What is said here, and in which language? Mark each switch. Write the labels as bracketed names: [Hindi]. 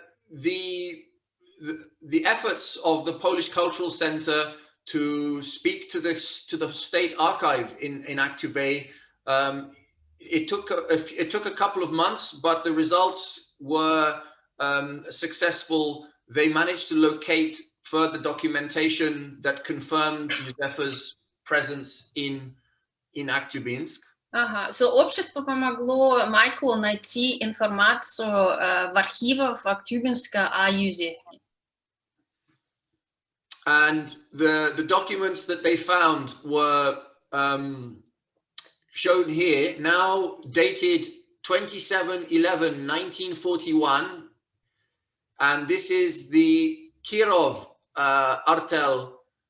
[English] The efforts of the Polish Cultural Center to speak to the state archive in Aktube, it took a couple of months, but the results were successful. They managed to locate further documentation that confirmed Yuzefe's presence in Aktubinsk. [Russian] Ага, общество помогло Майклу найти информацию в архивах Актюбинска о Юзефе. [English] And the documents that they found were shown here, now dated 27/11/1941, and this is the Kirov artel.